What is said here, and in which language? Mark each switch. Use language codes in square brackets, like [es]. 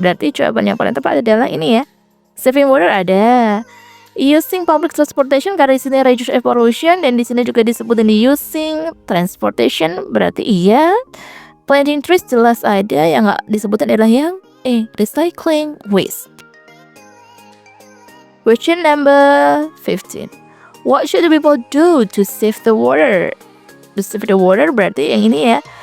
[id] Berarti jawaban yang paling tepat adalah ini ya. Saving water ada. Using public transportation karena di sini [en] reduce air pollution [id] dan di sini juga disebutin using transportation berarti iya. Planting trees jelas ada, yang nggak disebutin adalah yang recycling waste. [en] Question number 15. What should the people do to save the water? To save the water [id] berarti yang ini ya.